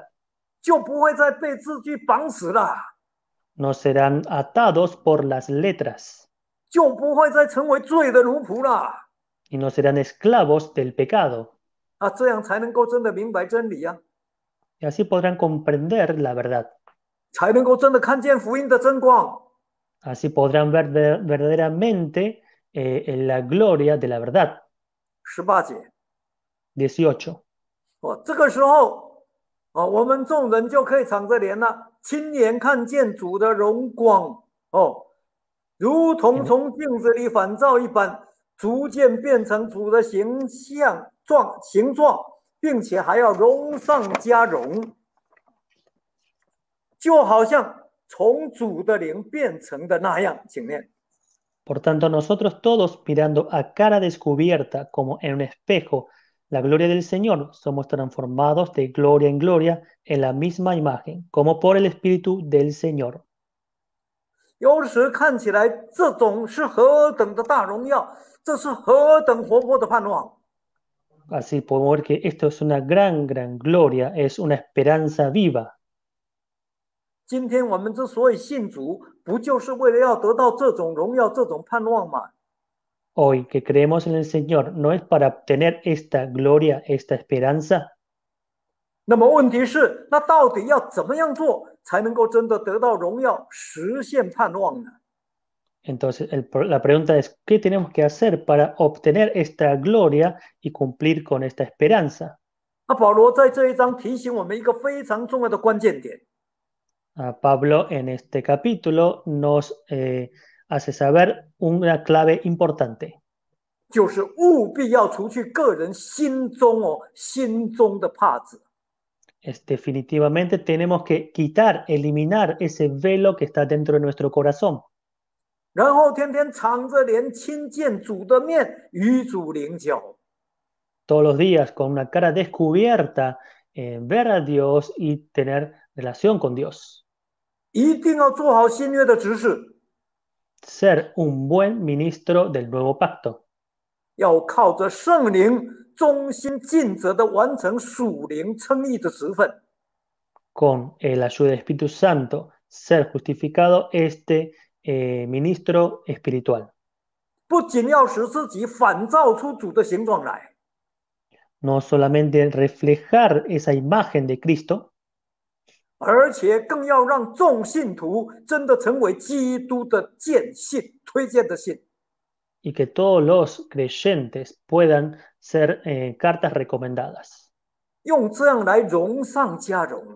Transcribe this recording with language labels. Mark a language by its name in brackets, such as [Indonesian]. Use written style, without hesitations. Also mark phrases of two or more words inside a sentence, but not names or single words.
[Chinese] 就不会再被字句绑死了， [Spanish] No serán atados por las letras [Chinese] 就不会再成为罪的奴仆了 [Spanish] y no serán esclavos del pecado. [Chinese] 啊，这样才能够真的明白真理啊， [Spanish] Y así podrán comprender la verdad. [Chinese] 才能够真的看见福音的真光。 [Spanish] Así podrán ver verdaderamente la gloria de la verdad. [Chinese] 18节， [Spanish] 18. [Chinese] 这个时候，我们众人就可以敞着脸了，亲眼看见主的荣光，如同从镜子里反照一般，逐渐变成主的形状，并且还要荣上加荣，就好像从主的灵变成的那样。请念。 [Spanish] Por tanto, nosotros todos, mirando a cara descubierta como en un espejo la gloria del Señor, somos transformados de gloria en gloria en la misma imagen, como por el Espíritu del Señor. [Chinese] 有时看起来这种是何等的大荣耀，这是何等活泼的盼望。 [Spanish] Así podemos ver que esto es una gran, gran gloria, es una esperanza viva. [Chinese] 今天我们之所以信主，不就是为了要得到这种荣耀、这种盼望吗？ [Spanish] Hoy que creemos en el Señor, ¿no es para obtener esta gloria, esta esperanza? [Chinese] 那么问题是，那到底要怎么样做才能够真的得到荣耀、实现盼望呢？ [Spanish] Entonces, la pregunta es, ¿qué tenemos que hacer para obtener esta gloria y cumplir con esta esperanza? [Chinese] 那保罗在这一章提醒我们一个非常重要的关键点， [Spanish] Pablo en este capítulo nos hace saber una clave importante. [Chinese] 就是务必要除去个人心中的帕子。 [Spanish] Definitivamente tenemos que quitar, eliminar ese velo que está dentro de nuestro corazón. [Chinese] 然后天天敞着脸亲见主的面，与主灵交。 [Spanish] Todos los días con una cara descubierta, ver a Dios y tener relación con Dios. [Chinese] 一定要做好新约的执事， [Spanish] Ser un buen ministro del nuevo pacto. [Chinese] 要靠着圣灵忠心尽责的完成属灵称义的职分。 [Spanish] Con la ayuda del Espíritu Santo, ser justificado ministro espiritual. [Chinese] 不仅要使自己反照出主的形状来， [Spanish] No solamente reflejar esa imagen de Cristo, [Chinese] 而且更要让众信徒真的成为基督的荐信、推荐的信。 [Spanish] y que todos los creyentes puedan ser cartas recomendadas. [Chinese] 用这样来荣上加荣，